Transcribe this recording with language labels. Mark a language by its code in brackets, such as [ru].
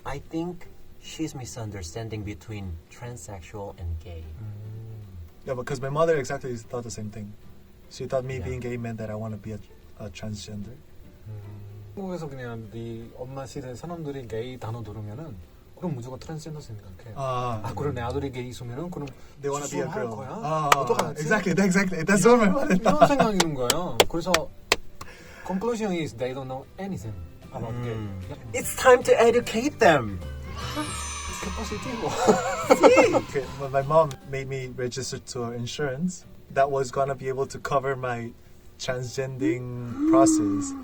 [en] I think she's misunderstanding between transsexual and gay. Yeah, because my mother exactly thought the same thing. She thought me Yeah. being gay meant that I want to be a transgender. [ko] 한국에서 그냥 네 엄마 시대 사람들이 게이 단어 들으면은 그럼 무조건 트랜스젠더 생각해. 그럼 내 아들이 게이 있으면은 그럼 [en] They want to be a [ko] 수술할 [en] girl. [ko] 거야? 어떡하지? [en] Exactly. That's what my mother [ko] 이런 [en] thought. [ko] 생각이 드는 거예요. 그래서 [en] conclusion is they don't know anything about gay. It's time to educate them. capacity 뭐. Okay, well, my mom made me register to insurance that was gonna be able to cover my transgending process.